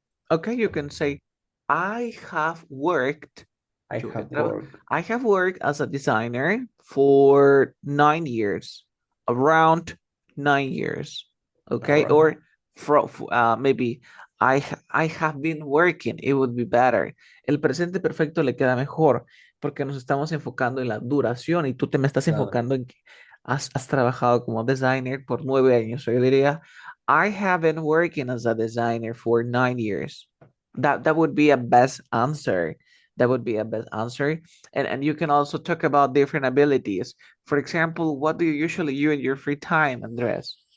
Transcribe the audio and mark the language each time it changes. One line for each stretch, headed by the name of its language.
English: Okay, you can say, I have worked I
Spanish: Yo he
English: have
Spanish: traba-
English: worked I have worked as a designer for 9 years, around 9 years. Okay, around. or maybe I have been working. It would be better.
Spanish: El presente perfecto le queda mejor porque nos estamos enfocando en la duración y tú te me estás Claro. enfocando en que has trabajado como designer por 9 años. Yo diría,
English: I have been working as a designer for 9 years. That would be a best answer. That would be a best answer. And you can also talk about different abilities. For example, what do you usually do in your free time, Andres?